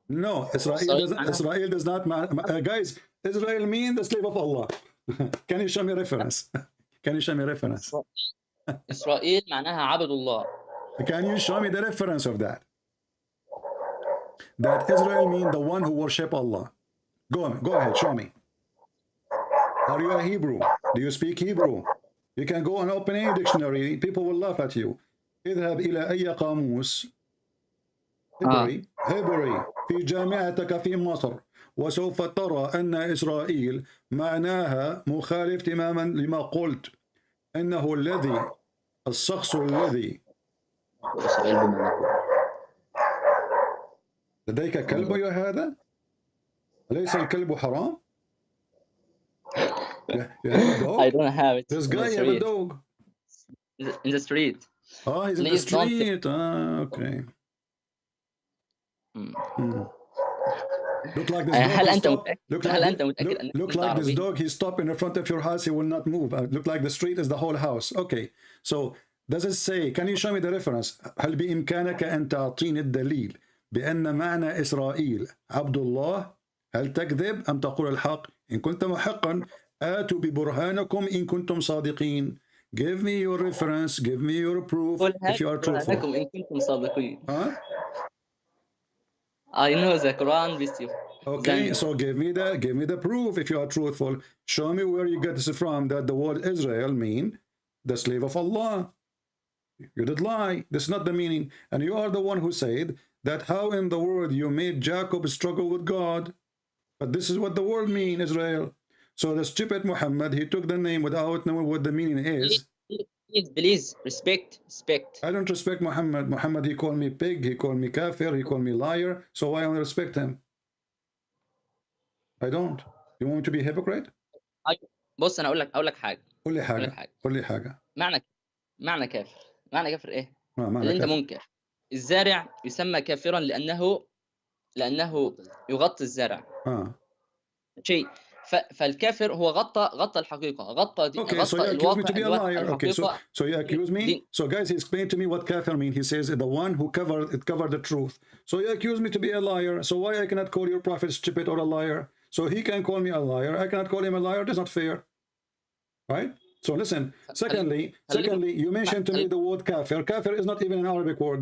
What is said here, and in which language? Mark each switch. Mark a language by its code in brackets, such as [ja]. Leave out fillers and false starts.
[en] No, Israel does not guys, Israel mean the slave of Allah. Can you show me reference? Can you show me reference? [ar] إسرائيل معناها عبد الله. [en] Can you show me the reference of that? That Israel mean the one who worship Allah. Go ahead, show me. Are you a Hebrew? Do you speak Hebrew? You can go and open any dictionary. People will laugh at you. [ar] اذهب إلى أي قاموس هبري في جامعتك في مصر وسوف ترى أن إسرائيل معناها مخالف تماما لما قلت إنه الشخص الذي لديك كلب يا هذا؟ أليس الكلب حرام؟ [en] I don't have it. This guy have a dog. In the street. Oh, he's in the street. Okay. Look like this dog. Look like this dog. He stopped in front of your house. He will not move. Look like the street is the whole house. Okay. So does it say? Can you show me the reference? [ar] هل بإمكانك أن تعطيني الدليل بأن معنى إسرائيل عبد الله؟ هل تكذب أم تقول الحق؟ إن كنت محقا آتوا ببرهانكم إن كنتم صادقين. [en] Give me your reference. Give me your proof if you are truthful. [ar] إن كنتم صادقين. [en] Huh? I know the Quran with you. Okay, so give me the proof if you are truthful. Show me where you get this from, that the word Israel mean the slave of Allah. You did lie. This is not the meaning. And you are the one who said that how in the world you made Jacob struggle with God. But this is what the word mean, Israel. So the stupid Muhammad, he took the name without knowing what the meaning is. Please, respect. I don't respect Muhammad. Muhammad, he called me pig, he called me kafir, he called me liar. So why I don't respect him? I don't. You want me to be a hypocrite? [ar] بص انا اقول لك حاجه. قول لي حاجه. معنى كافر ايه؟ معنى اللي انت كافر. منكر. الزارع يسمى كافرا لانه يغطي الزرع. شيء. فالكافر هو غطى الحقيقه، غطى [en] so you accuse me to be a liar. Okay, [ar] الحقيقة. [en] so you accuse me. So guys, he explained to me what kafir mean. He says the one who covered the truth. So you accuse me to be a liar. So why I cannot call your prophet stupid or a liar? So he can call me a liar. I cannot call him a liar. That's not fair, right? So listen. Secondly, you mentioned to me the word kafir. Kafir is not even an Arabic word.